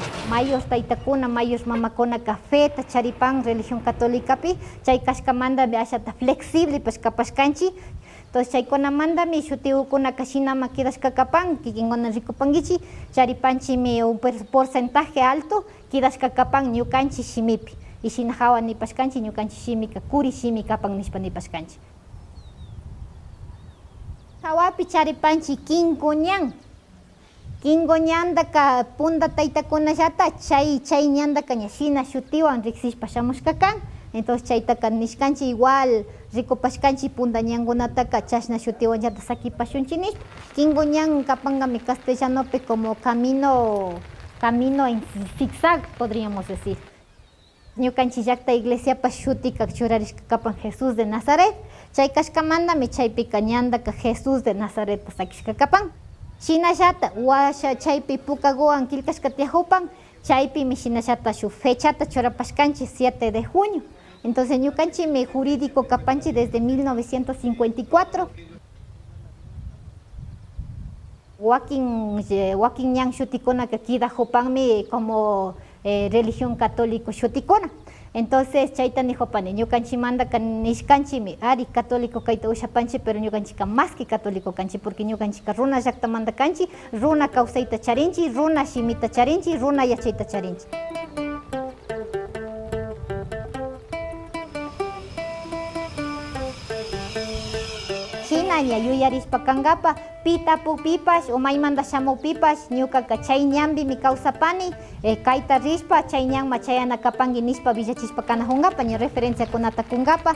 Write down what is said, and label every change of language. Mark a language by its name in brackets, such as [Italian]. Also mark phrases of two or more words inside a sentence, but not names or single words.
[Quechua] mayos taytakuna, mayos mamakuna cafeta charipan [Spanish] religión católicapi, [Quechua] chay kashkamandami ashata flexible pues kapashkanchi. Entonces chaykunamandami shutiukuna kashinama kidashkakapan, kikinkuna rikupankichi, charipanchimi [Spanish] un porcentaje alto [Quechua] kidashkakapan ñukanchik shimipi. Y shina hawa nipashkanchik ñukanchik shimika kuri shimi kapan nishpa nipashkanchik. Hawapi charipanchik kinkuñan. Kinkuñandaka punta taytakunallata chay ñandaka ña shina shutiwan riksishpa shamushkakan. Entonces chaytaka nishkanchik igual rikupashkanchik punta ñankunataka chashna shutiwanllata sakipashunchik nishpa. Kinkuñan kapangami castellanopi [Spanish] como camino en zigzag podríamos decir. [Quechua] Ñukanchik llakta iglesiapas shutika churarishkakapan Jesús de Nazaret. Chay kashkamandami chaypika ñandaka Jesús de Nazaret sakishkakapan. Shinallata washa chaypi pukaguan kilkashka tiyahupan, chaypimi shinallata shuk fechata churapashkanchik 7 de junio. Entonces ñukanchikmi jurídico kapanchik desde 1954. Wakin ñan shutikunaka kidahupanmi [Spanish] como religión católico [Quechua] shutikuna. Entonces chayta nijopani ñukanchimandaka nishkanchimi ari católico kayta ushapanchik, pero ñukanchika [Spanish] más que católico [Quechua] kanchik, porque ñukanchika runa llaktamanta kanchik, runa kawsayta charinchik, runa shimita charinchik, runa yachayta charinchik. Chinaña yuyarishpa kankapa pitapupipash o maymanta shamupipash ñukaka chay ñanpimi kawsapani, kayta rishpa chay ñanma chayanakapanki nishpa villachishpa kanajunkapak ña referenciakunata kunkapa.